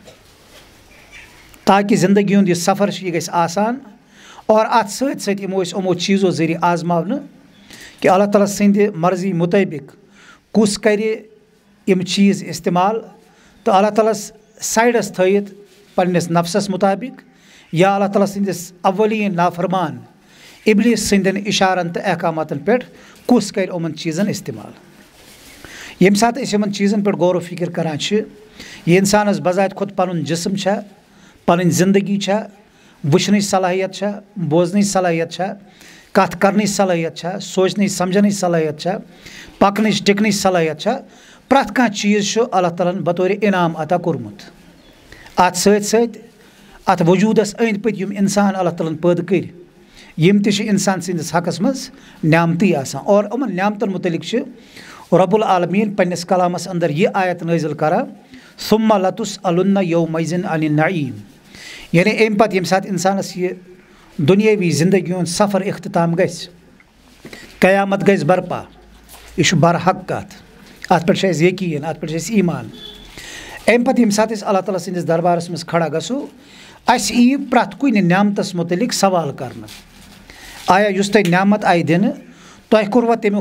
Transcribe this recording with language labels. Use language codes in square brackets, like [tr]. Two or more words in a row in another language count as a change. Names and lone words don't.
[ks] تاکہِ زندگی ہُنٛد یہِ سفر چھُ یہِ گژھِ آسان اور اتھ سۭتۍ سۭتۍ یِمو أسۍ یِمو چیٖزو ذٔریعہٕ آزماونہٕ کہِ اللہ تعالیٰ سٕنٛدِ مرضی مُطٲبق کُس کرِ یِم چیٖز استعمال تہٕ اللہ تعالیٰ ہس سایڈس تھٲیِتھ پننِس نفسس مُطابق یا اللہ تعالیٰ سٕنٛدِس اولین نافرمان ابلیٖس سٕنٛدٮ۪ن اِشارن تہٕ احکاماتن پٮ۪ٹھ کُس کرِ یِمن چیٖزن استعمال ییٚمہِ ساتہٕ أسۍ یِمن چیٖزن پٮ۪ٹھ غور و فِکر کران چھِ یہِ انسانس بذات خود پنُن جسم چھا پنٕنۍ زندگی چھا وٕچھنٕچ صلٲحیت چھا بوزنٕچ صلٲحیت چھا کتھ کرنٕچ صلٲحیت چھا سونچنٕچ سمجھنٕچ صلٲحیت چھا پکنٕچ ٹِکنٕچ صلٲحیت چھا پرٛٮ۪تھ کانٛہہ چیٖز چھُ اللہ تعالیٰ ہن بطورِ انعام عطا کوٚرمُت اتھ سۭتۍ سۭتۍ اتھ وجوٗدس أنٛدۍ پٔکۍ یِم انسان اللہ تعالیٰ ہن پٲدٕ کٔرۍ یِم تہِ چھِ انسان سٕنٛدِس حقس منٛز نعمتٕے آسان اور یِمن نعمتن متعلق چھِ رب العالمیٖن پننِس کلامس انٛدر یہِ آیت نٲزِل کران [ar] ثم لتسألن یومئذ عن النعیٖم [ks] یعنی امہِ پتہٕ ییٚمہِ ساتہٕ انسانس یہِ دُنیٲوی زندگی ہُنٛد سفر اختتام گژھِ قیامت گژھِ برپا یہِ چھُ برحق کتھ اتھ پٮ۪ٹھ چھُ اسہِ یقیٖن اتھ پٮ۪ٹھ چھُ اسہِ ایٖمان امہِ پتہٕ ییٚمہِ ساتہٕ أسۍ اللہ تعالیٰ سٕنٛدِس دربارس منٛز کھڑا گژھو اسہِ یِیہِ پرٛٮ۪تھ کُنہِ نعمتس متعلق سوال کرنہٕ آیا یُس تۄہہِ نعمت آیہِ دِنہٕ تۄہہِ کوٚروا تمیُک